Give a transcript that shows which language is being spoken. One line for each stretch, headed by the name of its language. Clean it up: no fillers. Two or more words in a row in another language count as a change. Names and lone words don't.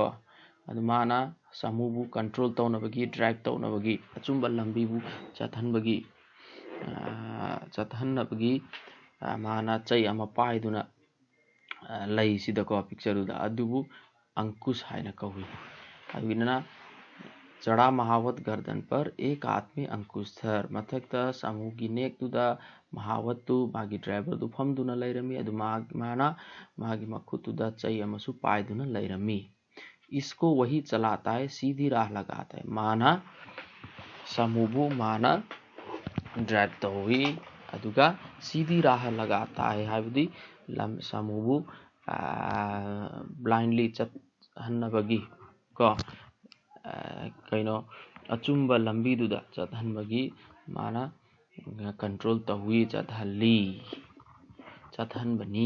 Manipuri: অদু মানা সমূহবু কন্ট্রোল তৌনবগী ড্রাইভ তৌনবগী অচুম্বা লম্বীবু চতহন্নবগী মানা চৈ অমা পাইদুনা লৈসিদকো পিক্চরুদা অদুবু অংকুশ হাইনা কৌই। অদুগিনা
Hindi: चढ़ा महावत गर्दन पर एक हाथ में अंकुश धर
Manipuri: মথক্তা সমূহগী নেক্তুদা মহাবত্তু মাগী ড্রাইভরদু ফমদুনা লৈরমী অদু মানা মাগী মখুতুদা চৈ অমসু পায়দুনা লৈরমী।
Hindi: इसको वही चलाता है, सीधी राह लगाता है।
Manipuri: মানা সমূহবু মানা ড্রাইভ তৌই অদুগা
Hindi: सीधी राह लगाता है
Manipuri: হাইবদী সমূহবু ব্লাইন্ডলী চতহন্নবগী কো কইনো অচুম্ব লম্বীদুদা চতহন্নবগী মানা কন্ট্রোল তৌই চতহন্বনী।